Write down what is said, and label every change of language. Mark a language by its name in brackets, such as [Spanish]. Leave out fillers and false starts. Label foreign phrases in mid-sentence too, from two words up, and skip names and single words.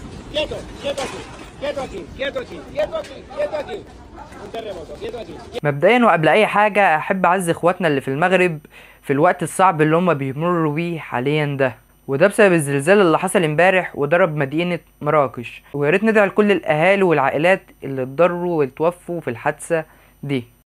[Spanish] Quieto, quieto aquí, quieto aquí, quieto aquí, quieto aquí, quieto aquí. Un terremoto, quieto aquí. [Arabic] مبدئيا وقبل اي حاجة احب اعزي اخواتنا اللي في المغرب في الوقت الصعب اللي هم بيمروا بيه حاليا ده، وده بسبب الزلزال اللي حصل امبارح وضرب مدينة مراكش. ويا ريت ندعي لكل الاهالي والعائلات اللي اتضروا واتوفوا في الحادثة دي.